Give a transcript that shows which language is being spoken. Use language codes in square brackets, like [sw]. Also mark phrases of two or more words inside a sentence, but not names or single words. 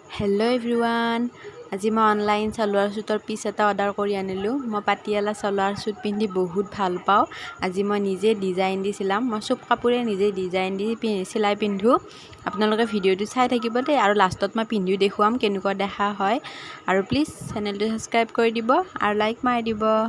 [en] hello everyone [as] আজি মই অনলাইন চালোৱাৰ ছুটৰ পিচ এটা অৰ্ডাৰ কৰি আনিলো মই পাটিয়ালা सलवार सूट পিন্ধি বহুত ভাল পাওঁ আজি মই নিজে ডিজাইন দি সিলাম মই সব কাপোৰে নিজে ডিজাইন দি সিলাই পিন্ধো আপোনালোকে ভিডিওটো চাই থাকিব দে আৰু লাষ্টত মই পিন্ধিও দেখুৱাম কেনেকুৱা দেখা হয় আৰু প্লিজ চেনেলটো সাবস্ক্ৰাইব কৰি দিব আৰু লাইক মাৰি দিব